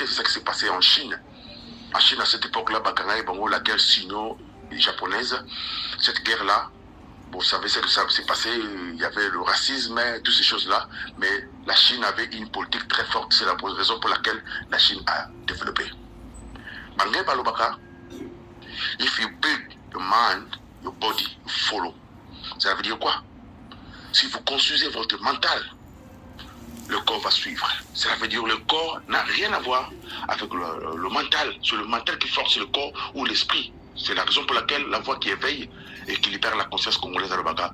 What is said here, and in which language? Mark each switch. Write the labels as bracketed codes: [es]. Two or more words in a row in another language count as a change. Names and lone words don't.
[fr] C'est ça qui s'est passé en Chine. En Chine, à cette époque-là, la guerre sino-japonaise, cette guerre-là, vous savez ce que ça s'est passé, il y avait le racisme, toutes ces choses-là, mais la Chine avait une politique très forte. C'est la raison pour laquelle la Chine a développé. [ln] Bangé Balobaka, [en] if you build your mind, your body, you follow. [fr] Ça veut dire quoi? Si vous construisez votre mental, le corps va suivre. Ça veut dire que le corps n'a rien à voir avec le mental. C'est le mental qui force le corps ou l'esprit. C'est la raison pour laquelle la voix qui éveille et qui libère la conscience congolaise à l'Obaga.